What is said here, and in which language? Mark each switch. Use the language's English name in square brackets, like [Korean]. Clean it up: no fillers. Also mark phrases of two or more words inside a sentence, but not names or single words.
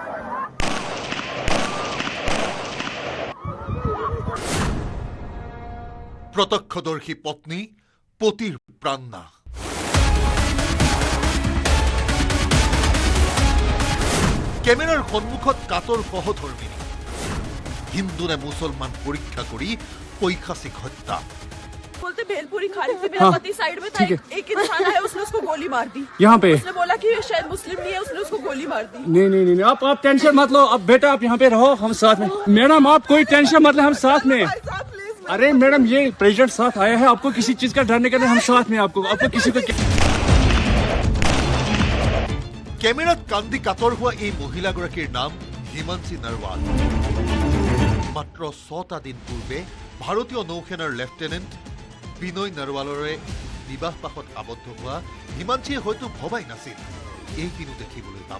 [Assamese] প্ৰত্যক্ষদৰ্শী পত্নী পতিৰ প্ৰাণনাশ। কেমেৰাৰ সন্মুখত কাতৰ সহধৰ্মিনী। হিন্দু নে মুছলমান পৰীক্ষা কৰি পৈশাচিক হত্যা। [Hindi] बोलते भेलपुरी खाने से मेरा पति साइड में था, एक इंसान आया उसने उसको गोली मार दी यहाँ पे। उसने बोला कि शायद मुस्लिम नहीं है, उसने उसको गोली मार दी। नहीं आप टेंशन मत लो, अब बेटा आप यहाँ पे रहो, हम साथ में। मैडम आप कोई टेंशन मत ले, हम साथ में। अरे मैडम ये प्रेसिडेंट साथ आया है, आपको किसी चीज का डरने के लिए हम साथ में। आपको किसी को [Assamese] কেমেৰাত কান্দি কাতৰ হোৱা এই মহিলাগৰাকীৰ নাম হিমাঞ্চি নৰৱাল। মাত্ৰ 6টা দিন পূৰ্বে ভাৰতীয় নৌসেনাৰ লেফটেনেণ্ট বিনয় নৰৱালৰে বিবাহ পাশত আবদ্ধ হোৱা হিমাঞ্চিয়ে হয়তো ভবাই নাছিল এই দিনো দেখিবলৈ পাব।